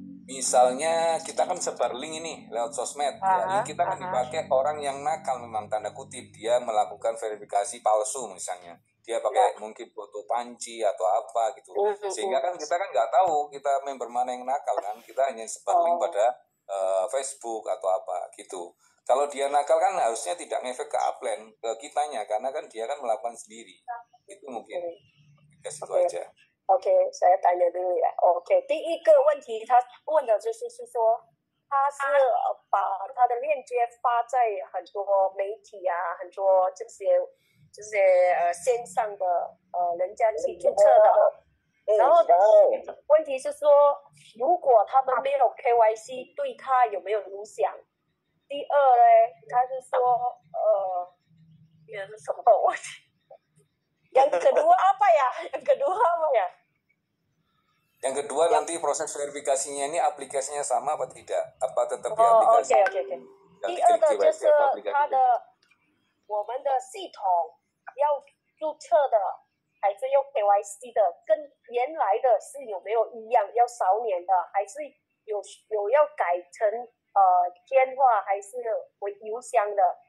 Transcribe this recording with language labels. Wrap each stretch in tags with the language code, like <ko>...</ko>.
<id>Misalnya kita kan sebar link ini lewat sosmed, ya, link kita kan dipakai orang yang nakal memang tanda kutip, dia melakukan verifikasi palsu misalnya, dia pakai mungkin foto panci atau apa gitu, sehingga kan kita kan nggak tahu kita member mana yang nakal kan, kita hanya sebar link pada Facebook atau apa gitu. Kalau dia nakal kan harusnya tidak ngefek ke upline ke kitanya karena kan dia kan melakukan sendiri, itu mungkin ke situ aja. OK， saya tanya dulu ya。</id> <zh>OK， 第一个问题，他问的就是说，他是把他的链接发在很多媒体啊，很多这些线上的人家去注册的。然后问题是说，如果他们没有 KYC， 对他有没有影响？第二呢，他是说是什么问题？</zh> <id>Yang kedua apa ya? Yang kedua apa ya? Yang kedua nanti proses verifikasinya ini aplikasinya sama apa tidak? Apa tetap di aplikasi? OK。</id> <zh>第二个就是它的我们的系统要注册的还是要 KYC 的，跟原来的是有没有一样？要少年的还是有要改成电话还是邮箱的？</zh>